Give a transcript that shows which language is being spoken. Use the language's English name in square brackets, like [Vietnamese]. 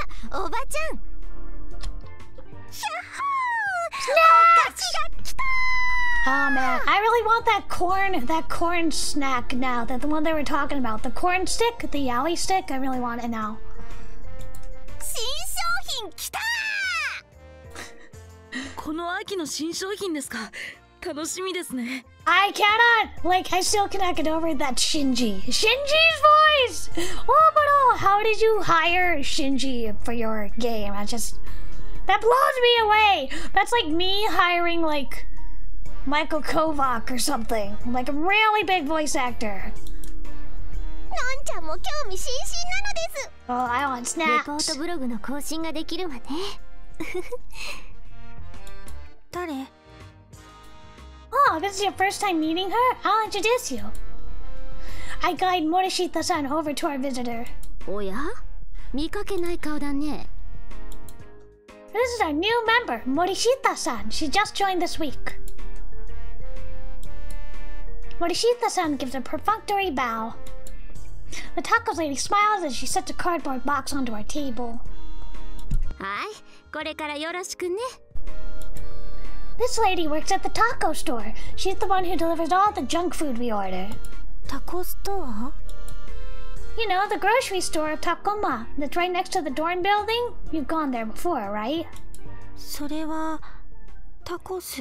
[Japanese] あ、おばちゃん。ひゃっほー。お菓子が来た。 [English] Oh man, I really want that corn snack now. That the one they were talking about. The corn stick, the yaoi stick. I really want it now. [Japanese] 新商品来た。この秋の新商品ですか。楽しみですね。 [English] I cannot, like, I still cannot get over that Shinji's voice. Oh, but how did you hire Shinji for your game? That blows me away. That's like me hiring like Michael Kovac or something, like a really big voice actor. [Japanese] のんちゃんも興味津々なのです。 [English] Oh, I want [Japanese] レポー [English] snaps. [Japanese] トブログの更新ができるわね。誰？ [English] Oh, this is your first time meeting her? I'll introduce you. I guide Morishita-san over to our visitor. [Japanese] おや？見かけない顔だね。 [English] This is our new member, Morishita-san. She just joined this week. Morishita-san gives a perfunctory bow. The tacos lady smiles as she sets a cardboard box onto our table. [Japanese] はい、これからよろしくね。 [English] This lady works at the taco store. She's the one who delivers all the junk food we order. [Japanese] タコストア？ [English] You know, the grocery store, Takoma, that's right next to the Dorn building? You've gone there before, right? [Japanese] それはタコス。